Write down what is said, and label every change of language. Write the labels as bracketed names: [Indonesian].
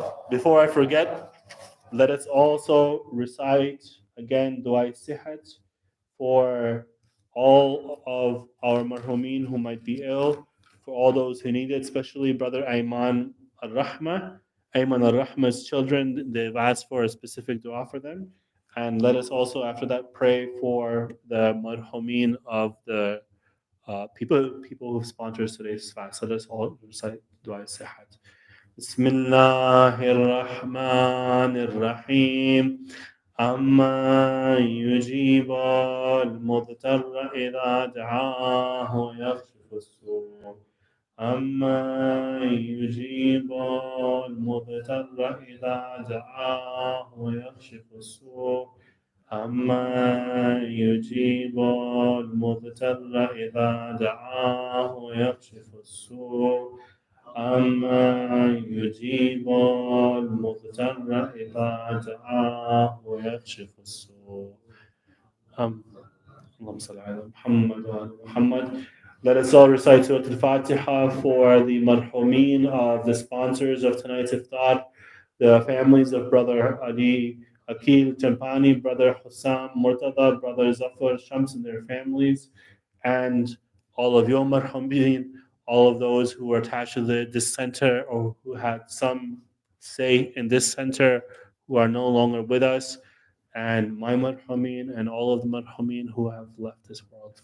[English] Before I forget, let us also recite again Dua Sihat for all of our marhumin who might be ill, for all those who need it, especially Brother Ayman Al-Rahma. Ayman Al-Rahma's children, they've asked for a specific dua for them. And let us also, after that, pray for the marhumin of the people who sponsor today's fast. So let's all recite Dua Sihat. [Arabic] بسم الله الرحمن الرحيم أما يجيب المضطر إذا دعاه يكشف السوء أما يجيب المضطر إذا دعاه يكشف السوء أما يجيب المضطر إذا دعاه يكشف السوء أما يجيب المضطر إذا دعاه ويكشف السوء اللهم صل على محمد وعلى محمد. [English] Let us all recite Surah Al-Fatiha for the marhumin of the sponsors of tonight's iftar, the families of Brother Ali Akil Champani, Brother Hussam Murtada, Brother Zafar Shams and their families, and all of your marhumin, all of those who were attached to this center or who had some say in this center who are no longer with us, and my marhumin and all of the marhumin who have left this world.